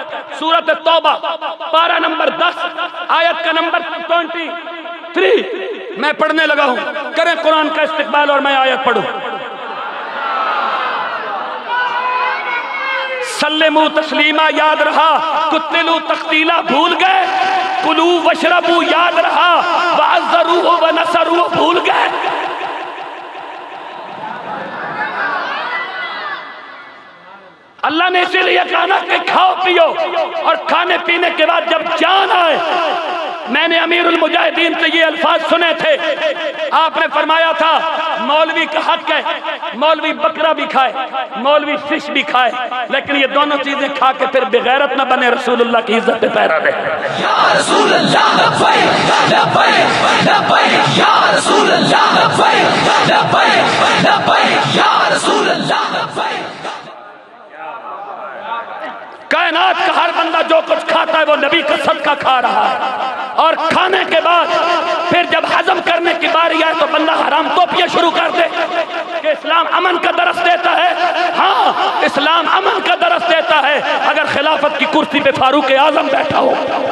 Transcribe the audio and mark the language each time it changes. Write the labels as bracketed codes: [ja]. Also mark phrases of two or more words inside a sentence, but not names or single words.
[ur] سورت توبہ پارہ نمبر 10 آیت کا نمبر 23. میں پڑھنے لگا ہوں، کریں قرآن کا استقبال اور میں آیت پڑھوں. [ar] سلموا تسليما [ur] یاد رہا, [ar] قتلوا تقتيلا [ur] بھول گئے, [ar] كلوا واشربوا [ur] یاد رہا, [ar] وعزروا و نصروا [ur] بھول گئے. اللہ نے اسی لیے کہا کہ کھاؤ پیو اور کھانے پینے کے بعد جب جان آئے. میں نے امیر المجاہدین سے یہ الفاظ سنے تھے، آپ نے فرمایا تھا مولوی کا حق ہے، مولوی بکرا بھی کھائے، مولوی فش بھی کھائے، لیکن یہ دونوں چیزیں کھا کے پھر بے غیرت نہ بنے، رسول اللہ کی عزت پہ پہرہ دے. [ar] يا رسول الله لبيك لبيك لبيك يا رسول الله لبيك لبيك لبيك يا رسول الله لبيك. [ur] کائنات کا ہر بندہ جو کچھ کھاتا ہے وہ نبی کا صدقہ کھا رہا ہے. اور کھانے کے بعد پھر جب ہضم کرنے کی باری آئے تو بندہ حرام ٹوپیاں شروع کر دے کہ اسلام امن کا درس دیتا ہے. ہاں، اسلام امن کا درس دیتا ہے اگر خلافت کی کرسی پہ فاروق اعظم بیٹھا ہو.